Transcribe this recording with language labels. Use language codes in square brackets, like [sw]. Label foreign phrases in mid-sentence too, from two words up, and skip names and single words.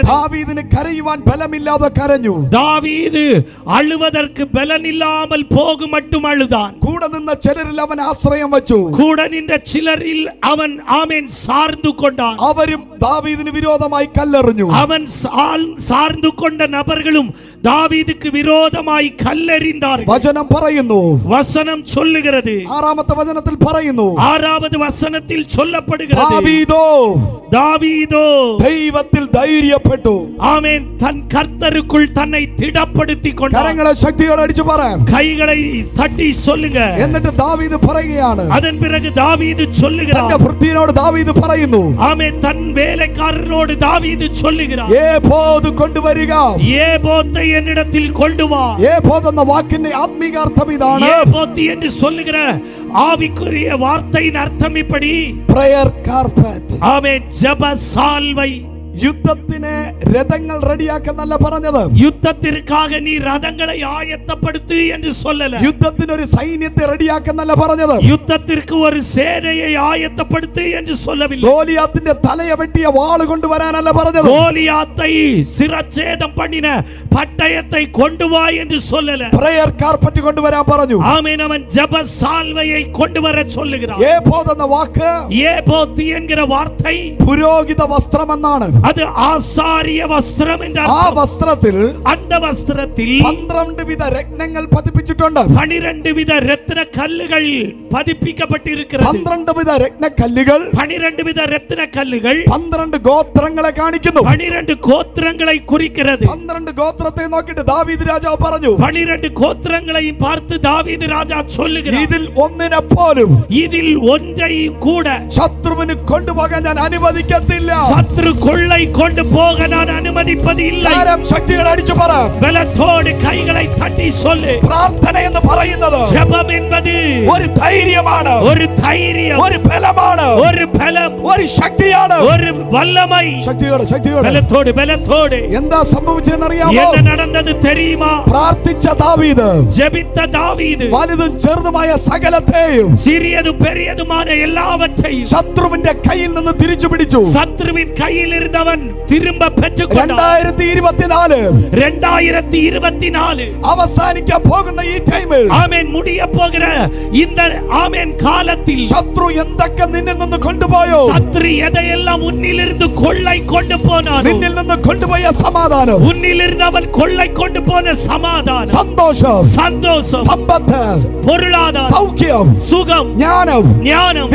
[ml] ദാവീദിന് കരയുവാൻ ബലമില്ലാതെ കരഞ്ഞു. [ta] தாவீது அழுவதற்கு பலன் இல்லாமல் போக மட்டும் அழுதான். [ml] കൂടെ നിന്ന ചിലരിൽ അവൻ ആശ്രയം വെച്ചു. [ta] கூட நின்ற சிலரில் அவன் ஆமென் சார்ந்து கொண்டான். [ml] അവരും ദാവീദിന് വിരോധമായി കല്ലെറിഞ്ഞു. [ta] அவன் சார்ந்து கொண்ட நபர்களும் தாவீதுக்கு விரோதமாய் கல்லெறிந்தார்கள். [ml] വചനം പറയുന്നു. [ta] வசனம் சொல்லுகிறது. [ml] 6ാമത്തെ വചനത്തിൽ പറയുന്നു. [ta] 6வது வசனத்தில் சொல்லப்படுகிறது. [ml] ദാവീദോ ദൈവത്തിൽ ധൈര്യപ്പെട്ടു. [ta] ஆமென் தன் கர்த்தருக்குள் தன்னை திடப்படுத்தி கொண்டான். [ml] കരങ്ങളെ ശക്തിയോടെ അടിച്ചു പറ. [ta] கைகளை தட்டி சொல்லுங்க. [ml] എന്നിട്ട് ദാവീദ് പറയുകയാണ്. [ta] அதன் பிறகு தாவீது சொல்லுகிறார். [ml] തന്റെ ഭൃത്യനോട് ദാവീദ് പറയുന്നു. [ta] ஆமென் தன் வேலைக்காரரோடு தாவீது சொல்லுகிறார். [ml] ഏഫോദ് കൊണ്ടുവരിക. [ta] ஏபோத்தை என்னிடத்தில் கொண்டு வா. [ml] ഏഫോദ് എന്ന വാക്കിന്റെ ആത്മീക അർത്ഥം ഇതാണ്. [ta] ஏபோத் என்று சொல்லுகிற ஆவிக்குரிய வார்த்தையின் அர்த்தம் இப்படி. [en] prayer carpet. [ta] ஆமென் ஜெப சால்வை. [ml] യുദ്ധത്തിന് രഥങ്ങൾ റെഡിയാക്കുന്നല്ല പറഞ്ഞത്. [ta] யுத்தத்திற்காக நீ ரதங்களை ஆயத்தப்படுத்து என்று சொல்லல. [ml] യുദ്ധത്തിന് ഒരു സൈന്യത്തെ റെഡിയാക്കുന്നല്ല പറഞ്ഞത്. [ta] യുദ്ധത്തിற்கு ஒரு சேனையை ஆயத்தப்படுத்து என்று சொல்லவில்லை. [ml] ഗോലിയാത്തിന്റെ തലയെ വെട്ടിയ വാൾ കൊണ്ടുവരാനല്ല പറഞ്ഞത്. [ta] கோலியாத்தை சிரச்சேதம் பண்ணின பட்டயத்தை கொண்டு வா என்று சொல்லல. [en] prayer carpet [ml] കൊണ്ടുവരാൻ പറഞ്ഞു. [ta] ஆமென் அவன் ஜெப சால்வையை கொண்டு வர சொல்லுகிறான். [ml] ഏഫോദ് എന്ന വാക്ക് [ta] ஏபோத் என்கிற வார்த்தை [ml] പുരോഹിത വസ്ത്രമെന്നാണ്. [ta] அது ஆசாரிய வஸ்திரம் என்ற [ml] ആ വസ്ത്രത്തിൽ [ta] அந்த வஸ்திரத்தில் [ml] 12 വിധ രത്നങ്ങൾ പതിപ്പിച്ചിട്ടുണ്ട്. [ta] 12 வித ரத்தின கல்லுகள் பதிப்பிக்கப்பட்டிருக்கிறது. [ml] 12 വിധ രത്നക്കല്ലുകൾ [ta] 12 வித ரத்தின கல்லுகள் [ml] 12 ഗോത്രങ്ങളെ കാണിക്കുന്നു. [ta] 12 கோத்திரங்களை குறிக்கிறது. [ml] 12 ഗോത്രത്തെ നോക്കിയിട്ട് ദാവീദ് രാജാവ് പറഞ്ഞു. [ta] 12 கோத்திரங்களையும் பார்த்து தாவீது ராஜா சொல்லுகிறார். [ml] ഇതിൽ ഒന്നിനെ പോലും [ta] இதில் ஒன்றையும் கூட [ml] ശത്രുവിന് കൊണ്ടുപോകാൻ ഞാൻ അനുവദിക്കത്തില്ല. [ta] சத்ரு கொள்ளை கொண்டு போக நான் அனுமதிப்பது இல்லை. [ml] ശക്തിയോടെ അടിച്ചു പറ. [ta] பலத்தோடு கைகளை தட்டி சொல்லு. [ml] പ്രാർത്ഥന എന്ന് പറയുന്നത് [ta] ஜெபம் என்பது [ml] ഒരു ധൈര്യമാണ്, [ta] ஒரு தைரியம், [ml] ഒരു ബലമാണ്, [ta] ஒரு பலம், [ml] ഒരു ശക്തിയാണ്. [ta] ஒரு வல்லமை. [ml] ശക്തിയോടെ [ta] பலத்தோடு [ml] എന്താ സംഭവിച്ചതെന്ന് അറിയാമോ? [ta] என்ன நடந்தது தெரியுமா? [ml] പ്രാർത്ഥിച്ച ദാവീദ് [ta] ஜெபித்த தாவீது [ml] വലുതും ചെറുതുമായ സകലത്തെയും [ta] சிறியதும் பெரியதுமான எல்லாவற்றையும் [ml] ശത്രുവിന്റെ കയ്യിൽ നിന്ന് തിരിച്ചു പിടിച്ചു. [ta] சத்ருவின் கையில் இருந்தவன் திரும்ப பெற்றுக்கொண்டான். [ml] 2024 അവസാനിക്കാൻ പോകുന്ന ഈ ടൈമിൽ [ta] ஆமென் முடிய போகிற இந்த ஆமென் காலத்தில் [ml] ശത്രു എന്തൊക്കെ നിന്നിൽ നിന്ന് കൊണ്ടുപോയോ, [ta] சத்ரு எதையெல்லாம் உன்னிலிருந்து கொள்ளை கொண்டு போனானோ, [ml] നിന്നിൽ നിന്ന് കൊണ്ടുപോയ സമാധാനം, [ta] உன்னிலிருந்து அவன் கொள்ளை கொண்டு போன சமாதானம், [ml] സന്തോഷം, [ta] சந்தோஷம், [ml] സമ്പത്ത്, [ta] பொருளாதாரம், [ml] സൗഖ്യം, [ta] சுகம், [ml] ജ്ഞാനം, [ta] ஞானம்,